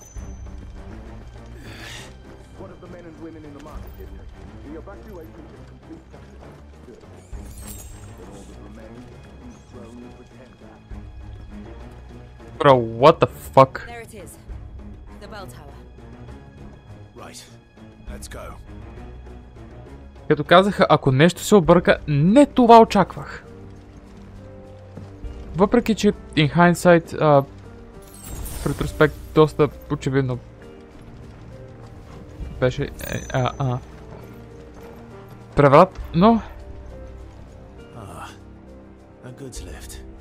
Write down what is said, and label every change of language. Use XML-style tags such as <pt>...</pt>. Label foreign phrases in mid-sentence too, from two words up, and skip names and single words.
<en>What of the men and women in the market district? The evacuation is complete. Good. Then all that remains is thrown and pretend that. Bro, what the fuck? There it is. The bell tower. Right. Let's go.</en> <bg>Като казаха, ако нещо се обърка, не това очаквах. Въпреки, че</bg> <en>in hindsight,</en> <bg>в ретроспект, доста очевидно беше преврат, но...</bg> <en>A goods lift.</en>